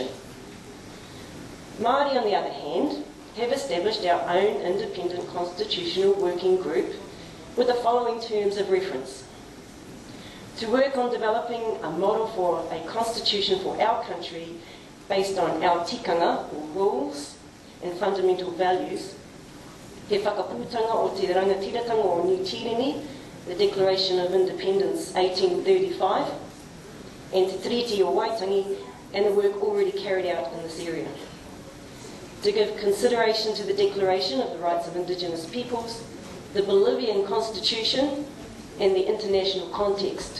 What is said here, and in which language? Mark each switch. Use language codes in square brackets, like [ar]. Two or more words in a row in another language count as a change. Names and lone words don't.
[en] Māori, on the other hand, have established our own independent constitutional working group with the following terms of reference: to work on developing a model for a constitution for our country based on our tikanga, or rules, and fundamental values, [mi] he whakapūtanga o te rangatiratanga o New Tireni, [en] the Declaration of Independence 1835, and Te Treaty o Waitangi, and the work already carried out in this area. To give consideration to the Declaration of the Rights of Indigenous Peoples, the Bolivian Constitution, and the international context.